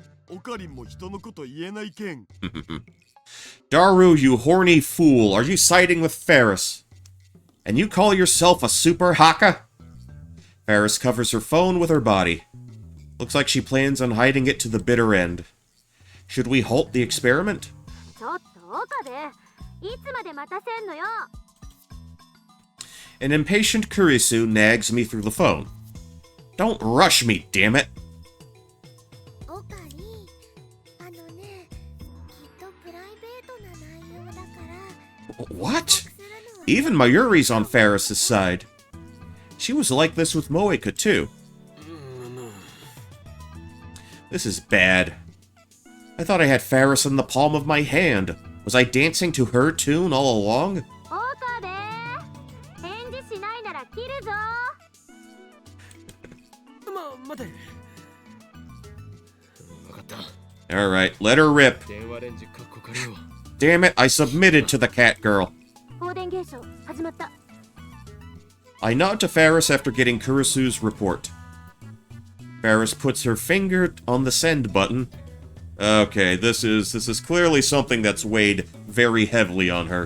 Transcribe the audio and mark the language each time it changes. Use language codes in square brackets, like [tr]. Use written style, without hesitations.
[ja] オカリンも人のこと言えないけん。 [en] Daru, you horny fool, are you siding with Ferris? And you call yourself a super haka? Ferris covers her phone with her body. Looks like she plans on hiding it to the bitter end. Should we halt the experiment? [ja] ちょっと岡部、いつまで待たせんのよ。 [en] An impatient Kurisu nags me through the phone. Don't rush me, damn it! [ja] オカリ、あのね、きっとプライベートな内容だから。 [en] What? Even Mayuri's on Ferris's side. She was like this with Moeka, too. This is bad. I thought I had Ferris in the palm of my hand. Was I dancing to her tune all along? [ja] 岡部、返事しないなら切るぞ。待て。わかった。 [en] Alright, let her rip. [ja] 電話レンジかっこかりよ。 [en] Damn it, I submitted to the cat girl. [ja] 放電現象始まった。 [en] I nod to Ferris after getting Kurisu's report. Ferris puts her finger on the send button. Okay, this is clearly something that's weighed very heavily on her.